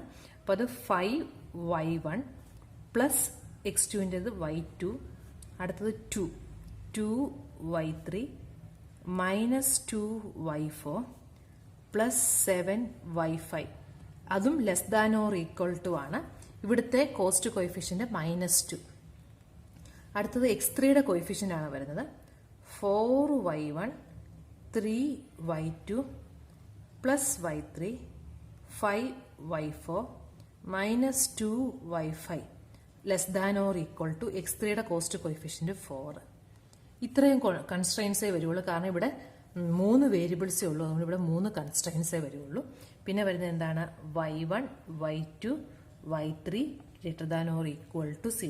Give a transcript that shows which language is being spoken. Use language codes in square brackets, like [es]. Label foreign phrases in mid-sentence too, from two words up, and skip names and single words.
[ml] അപ്പോൾ അത് 5y1 പ്ലസ് x2ൻ്റെത് y2, അടുത്തത് [en] 2y3 minus 2y4 plus 7y5, [ml] അതും [en] less than or equal to [ml] ആണ്. [en] ഇവിടുത്തെ cost coefficient -2. [ml] അടുത്തത് x3യുടെ കോയിഫിഷ്യന്റ് ആണ് വരുന്നത് [en] 4y1 3y2 plus y3 5y4 minus 2y5 less than or equal to x3യുടെ cost coefficient 4. [ml] ഇത്രയും കൺസ്ട്രെയിൻസേ വരുള്ളൂ, കാരണം ഇവിടെ 3 വേരിയബിൾസേ ഉള്ളൂ. അതുകൊണ്ട് ഇവിടെ 3 കൺസ്ട്രെയിൻസേ വരുള്ളൂ. പിന്നെ വരുന്നത് എന്താണ്? [en] y1 y2 y3 greater than or equal to 0.